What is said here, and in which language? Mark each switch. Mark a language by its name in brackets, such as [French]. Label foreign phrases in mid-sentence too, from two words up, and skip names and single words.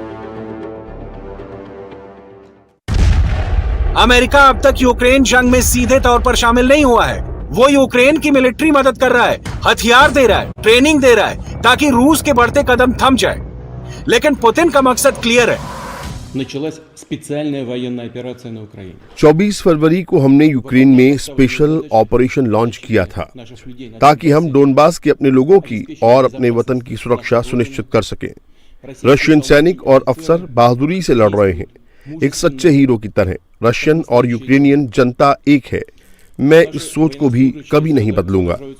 [Hindi] अमेरिका अब तक यूक्रेन जंग में सीधे तौर पर शामिल नहीं हुआ है। वो यूक्रेन की मिलिट्री मदद कर रहा है, हथियार दे रहा है, ट्रेनिंग दे रहा है, ताकि रूस के बढ़ते कदम थम जाए। लेकिन पुतिन का मकसद क्लियर है। [Russian] Началась специальная военная операция на Украине. [Hindi] 24 फरवरी को हमने यूक्रेन में स्पेशल ऑपरेशन लॉन्च किया था, ताकि हम डोनबास के अपने लोगों की और अपने वतन की सुरक्षा सुनिश्चित कर सकें। रशियन सैनिक और अफसर बहादुरी से लड़ रहे हैं। एक सच्चे हीरो की तरह। रशियन और यूक्रेनियन जनता एक है। मैं इस सोच को भी कभी नहीं बदलूंगा।